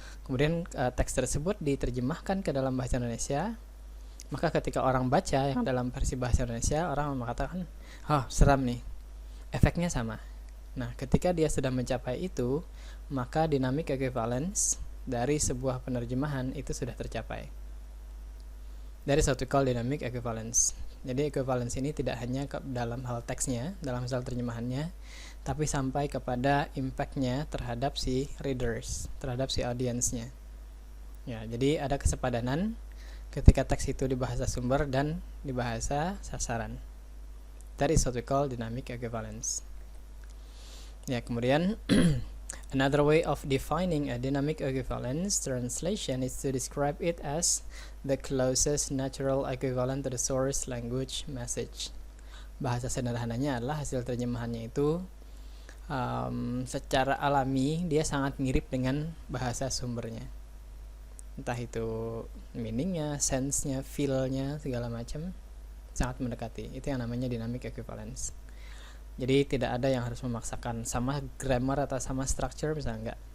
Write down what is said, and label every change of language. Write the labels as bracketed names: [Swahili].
[Indonesian] Kemudian teks tersebut diterjemahkan ke dalam bahasa Indonesia, maka ketika orang baca yang dalam versi bahasa Indonesia, orang mengatakan, seram nih, efeknya sama. Nah, ketika dia sudah mencapai itu, maka dynamic equivalence dari sebuah penerjemahan itu sudah tercapai. [English] That is what we call dynamic equivalence. [Indonesian] Jadi equivalence ini tidak hanya dalam hal teksnya, dalam hal terjemahannya, tapi sampai kepada impact-nya terhadap si readers, terhadap si audience-nya. Jadi ada kesepadanan ketika teks itu di bahasa sumber dan di bahasa sasaran. [English] That is what we call dynamic equivalence. Kemudian another way of defining a dynamic equivalence translation is to describe it as the closest natural equivalent to the source language message. [Indonesian] Bahasa sederhananya adalah hasil terjemahannya itu secara alami dia sangat mirip dengan bahasa sumbernya. Entah itu meaningnya, sense-nya, feel-nya, segala macam sangat mendekati. Itu yang namanya dynamic equivalence. Jadi tidak ada yang harus memaksakan sama grammar atau sama structure, misalnya enggak.